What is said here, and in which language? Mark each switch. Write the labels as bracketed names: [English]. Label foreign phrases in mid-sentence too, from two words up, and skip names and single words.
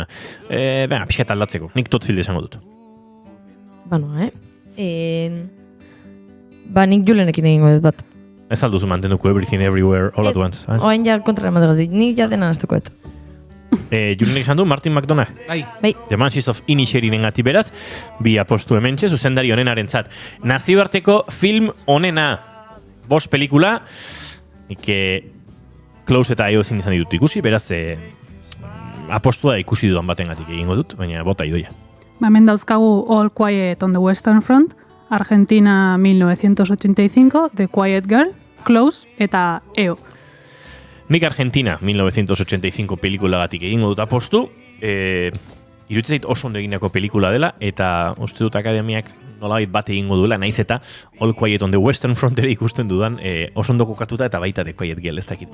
[Basque] Pixat aldatzeko, nik Todd Field esango dut. Nik Julenekin egingo dut bat. Ez alduzu mantenduko Everything Everywhere All at Once. Oain ja kontra emateko dit, nik ja dena naztukoet. Julenek esan du, Martin McDonagh. Bai. The Banshees of Inisherin engati beraz, bi apostu hementxe, zuzendari onenaren zat. Nazioarteko film onena, 5 pelikula, Close eta IO izan ditut ikusi, beraz, apostua ikusi dudan batengatik egingo dut, baina bota Idoia. Hemen dauzkagu All Quiet on the Western Front, Argentina 1985, The Quiet Girl, Close eta EO. Nik Argentina 1985 pelikulagatik egingo dut apostu, iruditzen zait oso ondo eginako pelikula dela, eta uste dut akademiak nolabait bat egingo duela, naiz eta All Quiet on the Western Front ere ikusten dudan oso ondo kokatuta eta baita The Quiet Girl ez dakit.